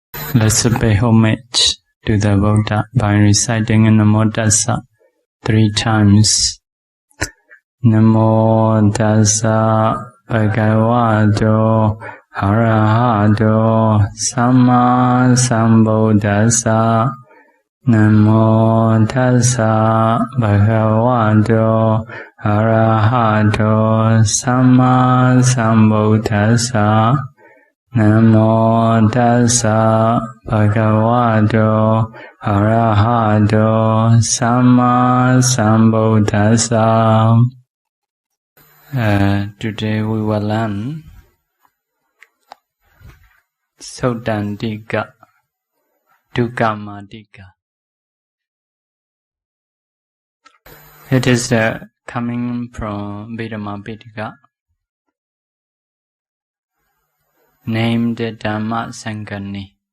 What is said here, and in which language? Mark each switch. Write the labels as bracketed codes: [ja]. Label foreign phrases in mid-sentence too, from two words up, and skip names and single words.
[en] Let's pay homage to the Buddha by reciting [pi] Namo Tassa [en] 3 times. [pi] Namo Tassa Bhagavato Arahato Samma Sambuddhassa. Namo Tassa Bhagavato Arahato Samma Sambuddhassa. Namo Tassa Bhagavato Arahato Samma Sambuddhassa. [en] Today we will learn Suttantikadukamātikā. It is coming from Abhidhamma named Dhamma Sankani.